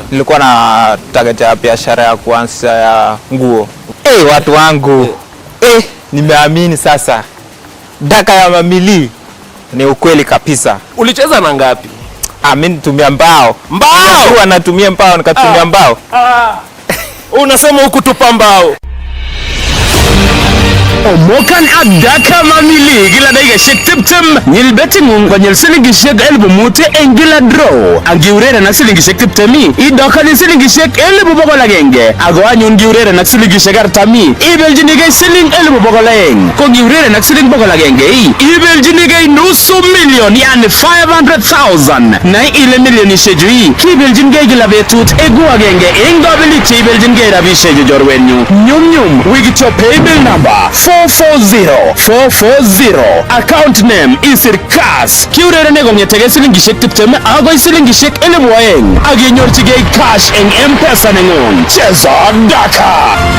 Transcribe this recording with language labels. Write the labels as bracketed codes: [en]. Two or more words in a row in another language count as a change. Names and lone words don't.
[sw] Nilikuwa na target ya biashara ya kuanza ya nguo. Watu wangu. Nimeamini sasa. Daka ya mamili ni ukweli kabisa. Ulicheza na ngapi? Mimi nitumia mbao. Huwa natumia mbao nikatumia mbao. Unasema hukutupa mbao. [kln] Omokan adaka mamili gila daiga shek tiptim nyil beti ngung kwa nyil silingi shek elbu mute engila draw agiurere na silingi shek tiptemi idoka ni silingi shek elbu bogola genge agwa nyun giurere na silingi shek artami ibel jinige siling elbu bogola eng ko giurere na silingi bogola genge ibel jinige [sw] nusu million yani 500,000 na ile million [kln] ishejui kibel jinige gila betut egua genge ingobili kibel jinige rabisheju jorwenyu nyum wigito paybill number 440. [en] Account name is Kass. [kln] Kiurere ne gongetege silingishek tiptem agoi silingishek 1200 aginyorchige cash eng M-Pesa nengung. [sw] Cheza daka.